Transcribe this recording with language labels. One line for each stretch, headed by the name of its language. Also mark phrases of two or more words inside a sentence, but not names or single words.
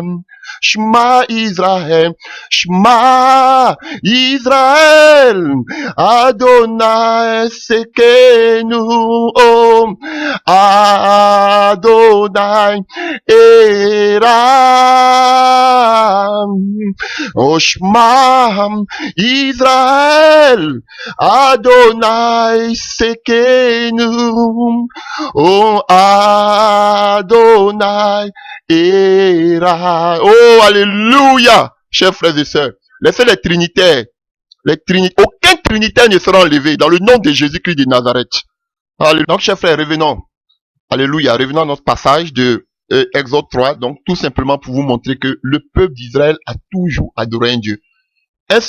Hebrew: שמע ישראל, שמע ישראל, אדני אלהינו, או אדני אחד. או שמע ישראל, אדני אלהינו, או אדני אחד.
French: Oh, alléluia, chers frères et sœurs. Laissez les trinitaires. Aucun trinitaire ne sera enlevé dans le nom de Jésus-Christ de Nazareth. Alléluia. Donc, chers frères, revenons. Alléluia. Revenons à notre passage de Exode 3. Donc, tout simplement pour vous montrer que le peuple d'Israël a toujours adoré un Dieu.